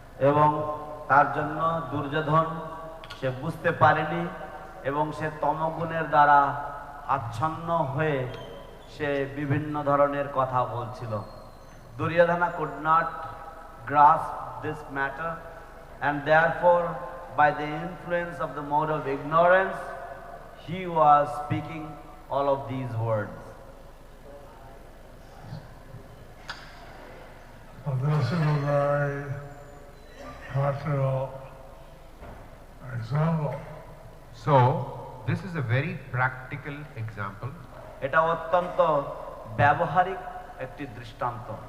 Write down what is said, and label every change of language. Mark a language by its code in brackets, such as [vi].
[bn] এবং তার জন্য দুর্যোধন সে বুঝতে পারেনি এবং সে তমগুণের দ্বারা আচ্ছন্ন হয়ে সে বিভিন্ন ধরনের কথা বলছিল। [en] Duryodhana could not grasp this matter, and therefore by the influence of the mode of ignorance he was speaking all of these words. So this is a very practical example. So, this is a very practical example. [bn] এটা অত্যন্ত ব্যবহারিক একটি দৃষ্টান্ত।